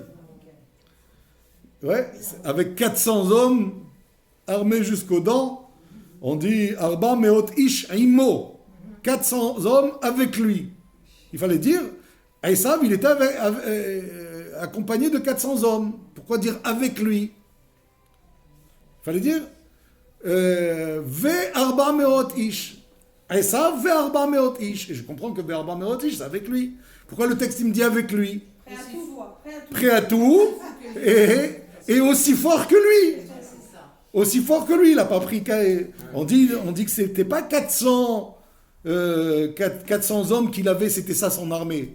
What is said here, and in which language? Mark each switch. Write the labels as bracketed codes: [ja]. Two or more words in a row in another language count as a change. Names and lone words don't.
[fr] Ouais, avec 400 hommes armés jusqu'aux dents, on dit [he] ארבע מאות איש עמו. [fr] 400 hommes avec lui. Il fallait dire, Esav, il était accompagné de 400 hommes. Pourquoi dire avec lui? Il fallait dire [he] וארבע מאות איש. עשו וארבע מאות איש. [fr] Et je comprends que [he] וארבע מאות איש, [fr] c'est avec lui. Pourquoi le texte il me dit avec lui? Prêt à tout et aussi fort que lui. Aussi fort que lui, il n'a pas pris... On dit que c'était pas 400 hommes qu'il avait, c'était ça son armée.